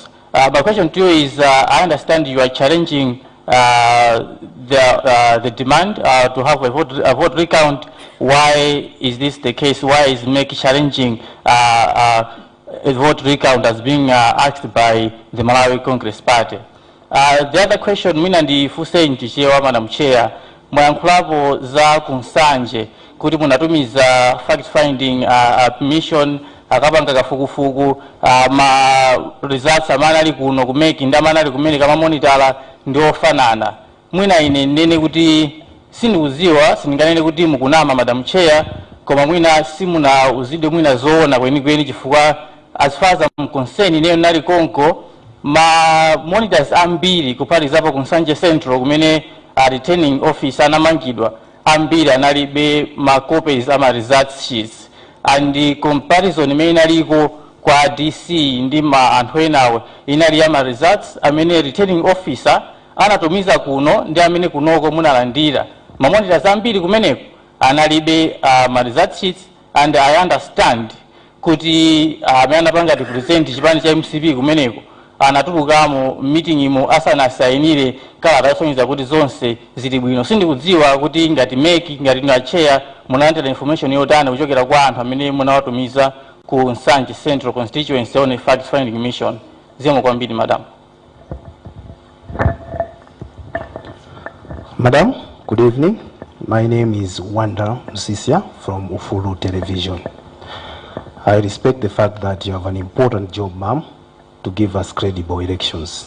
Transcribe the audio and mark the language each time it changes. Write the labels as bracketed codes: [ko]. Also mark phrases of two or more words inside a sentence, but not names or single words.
[en] My question to you is, I understand you are challenging the demand to have a vote recount. Why is this the case? Why is MEC challenging a vote recount as being asked by the Malawi Congress Party? The other question, [ny] mina ndifuse nchichewa Madam Chair, mwayankhulapo za kunsanje kuti munatumiza [en] fact finding mission [ny] akapanga kafukufuku ma results amene ali kuno kumeki ndi amene ali kumene kama monitor ndi ofanana. Mwina ine nene kuti sindikuziwa, sindinganene kuti mukunama Madam Chair, koma mwina simuna uzidwe mwina zoona kwenikweni chifukwa [en] as far as I'm concerned [ny] ineyo nali konko ma monitors ambiri kupalizapo kunsanje central kumene [en] returning officer [ny] anamangidwa ambiri analibe ma copies ama [en] results sheets, and the comparison [ny] imene inaliko kwa DC ndi ma anthu enawe inali ya ma results amene [en] returning officer [ny] anatumiza kuno ndi amene kunoko munalandira mamonita zambiri kumeneko analibe ma [en] result sheets, and I understand [ny] kuti amene anapanga represent chipani cha MCP kumeneko anatulukamo meeting imo asanasayinire kalata yosonyeza kuti zonse zili bwino. Sindikudziwa kuti ngati MEC ngati na chair munalandira information yotani kuchokera kwa anthu amene munawatumiza ku Nsanje Central Constituency [en] on a fact finding mission. [ny] Zikomo kwambiri madam. [en] Madam, good evening. My name is Wanda Msisia from Ufulu Television. I respect the fact that you have an important job, ma'am, to give us credible elections.